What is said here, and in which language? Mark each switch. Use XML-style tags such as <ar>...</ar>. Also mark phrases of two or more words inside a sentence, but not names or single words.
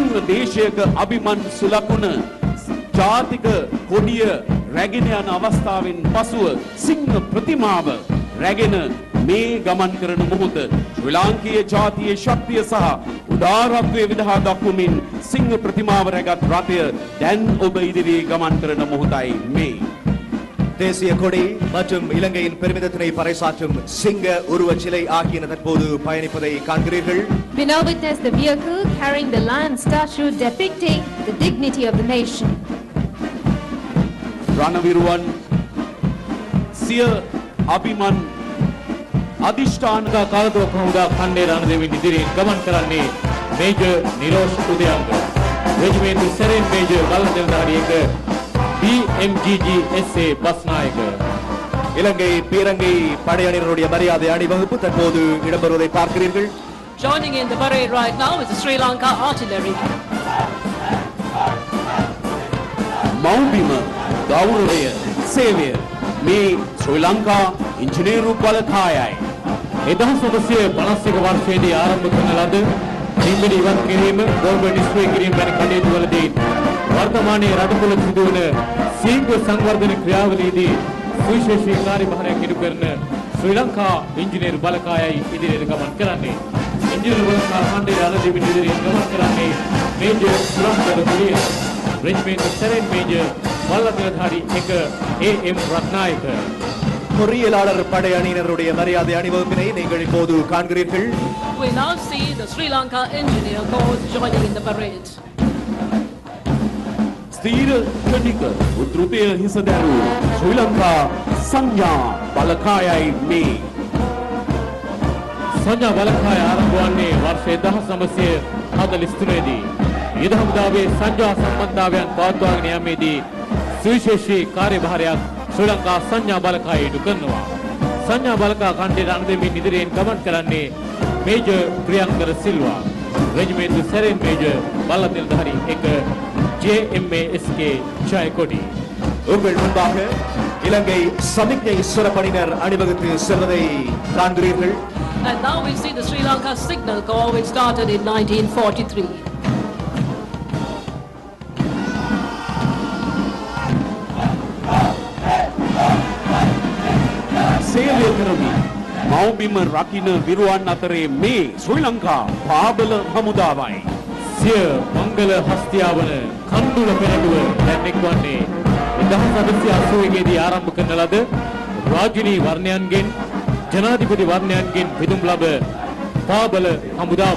<si>දේශයක අභිමන් සුලකුණ ජාතික කොඩිය රැගෙන යන අවස්ථාවෙන් පසුව සිංහ ප්‍රතිමාව රැගෙන මේ ගමන් කරන මොහොත ශ්‍රී ලාංකීය ජාතියේ ශක්තිය සහ උදාරත්වයේ විදහා දක්වමින් සිංහ ප්‍රතිමාව රැගත් රථය දැන් ඔබ ඉදිරියේ ගමන් කරන මොහොතයි මේ.</si> <ta>தேசிய கொடி மற்றும் இலங்கையின் பெருமிதத்தினை பறைசாற்றும் சிங்க உருவச் சிலை ஆகியன தற்போது பயணிப்பதை காண்கிறீர்கள்.</ta> <en>We now witness the vehicle carrying the lion statue depicting the dignity of the nation.</en> <si>රණවිරුවන් සිය අභිමන් අධිෂ්ඨාන කාලතුවක්ක හමුදා ඛණ්ඩයේ රණදෙවින් ඉදිරියෙන් ගමන් කරන්නේ මේජර් නිරෝෂ් උදයංග, රෙජිමෙන්ට් සෙරෙන් මේජර් බල්ලදෙල්දාරියක BMGG SA பஸ்நாயக.</si> <ta>இலங்கை பீரங்கை படையணியினருடைய மரியாதை அணிவகுப்பு தற்போது இடம்பெறுவதை பார்க்கிறீர்கள்.</ta> <en>Joining in the parade right now is the Sri Lanka Artillery.</en> <si>මෞබිම ගෞරවය සේවය මේ ශ්‍රී ලංකා ඉංජිනේරු බලකායයි. 1951 වර්ෂයේදී ආරම්භ කරන ලද නිම්බිලි ඉවත් කිරීම, බෝම්බ නිෂ්ක්‍රිය කිරීම වැනි කටයුතු වලදී වර්තමානයේ රට තුළ සිදුවන ශීඝ්‍ර සංවර්ධන ක්‍රියාවලියේදී සුවිශේෂී කාර්යභාරයක් ඉටු කරන ශ්‍රී ලංකා ඉංජිනේරු බලකායයි ඉදිරියට ගමන් කරන්නේ. ඉංජිනේරු බලකා ඛණ්ඩයේ රණදෙවින් ඉදිරියට ගමන් කරන්නේ මේජර් සුරම්බර කුලිය, රෙජිමෙන්ට් සෙරෙන් මේජර් වල්ලදෙල්ධාරි 1 AM රත්නායක.</si> <ta>பொறியியலாளர் படை அணியினருடைய மரியாதை அணிவகுப்பினை நீங்கள் இப்போது காண்கிறீர்கள்.</ta> <en>We now see the Sri Lanka Engineer Corps joining in the parade.</en> <si>ස්ථීර ක්ෂණික උද්ෘතය හිස දැරූ ශ්‍රී ලංකා සංඥා බලකායයි මේ. සංඥා බලකාය ආරම්භ වන්නේ වර්ෂ 1943 දී. යුද හමුදාවේ සංඥා සම්බන්ධතාවයන් පවත්වාගෙන යාමේදී සුවිශේෂී කාර්යභාරයක් ශ්‍රී ලංකා සංඥා බලකාය ඉටු කරනවා. සංඥා බලකා ඛණ්ඩයේ රණදෙවින් ඉදිරියෙන් ගමන් කරන්නේ මේජර් ප්‍රියංකර සිල්වා, රෙජිමෙන්ට් සෙරෙන් මේජර් බල්ලදෙල්ධාරි 1 JMASK ஜெயக்கொடி.</si> <ta>உங்கள் முன்பாக இலங்கை சமிக்ஞை சுரப்பணியினர் அணிவகுத்து செல்வதை காண்கிறீர்கள்.</ta> <en>And now we see the Sri Lanka Signal Corps, which started in 1943.</en> <si>සේවය කරමි මෞබිම රකින්න විරුවන් අතරේ මේ ශ්‍රී ලංකා පාබල හමුදාවයි. සිය මංගල හස්තියාවන කණ්ඩුල පෙරළුව දැන් එක්වන්නේ 1981 දී ආරම්භ කරන ලද රාජිනී වර්ණයන්ගෙන් ජනාධිපති වර්ණයන්ගෙන් පිදුම් ලබ පාබල හමුදාව.</si>